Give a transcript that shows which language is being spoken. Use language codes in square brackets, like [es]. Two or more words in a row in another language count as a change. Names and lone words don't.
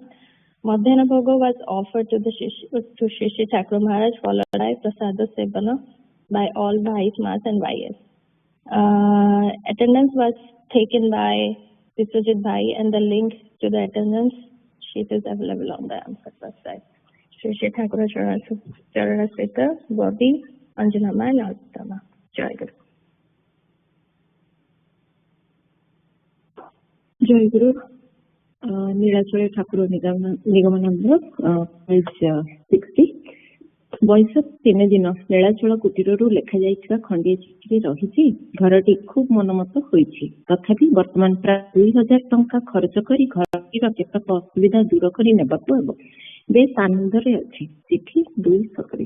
[en] Madhyana Bhoga was offered to Shri Shri Thakur Maharaj, followed by Prasada Sevana by all Bhais, Mas and YS. Attendance was taken by Biswajit Bhai and the link to the attendance sheet is available on the website. Shri Shri Thakur Charana Sita, Bobby, Anjanama and Arpitama. [hi] Jai Guru. Jai Guru. [en] Nilachara Thakur Nigamananda, page 60. [or] ବୈଶାଖ 3 ଦିନ ନୀଳାଚଳ କୁଟୀରରୁ ଲେଖାଯାଇଥିବା ଖଣ୍ଡିଏ ଚିଠିରେ ରହିଛି, ଘରଟି ଖୁବ୍ ମନମତ ହୋଇଛି। ତଥାପି ବର୍ତ୍ତମାନ ପ୍ରାୟ 2000 ଟଙ୍କା ଖର୍ଚ୍ଚ କରି ଘରଟିର କେତେକ ଅସୁବିଧା ଦୂର କରି ନେବାକୁ ହେବ। ବେଶ ଆନନ୍ଦରେ ଅଛି। ଚିଠି 2 ସକରେ।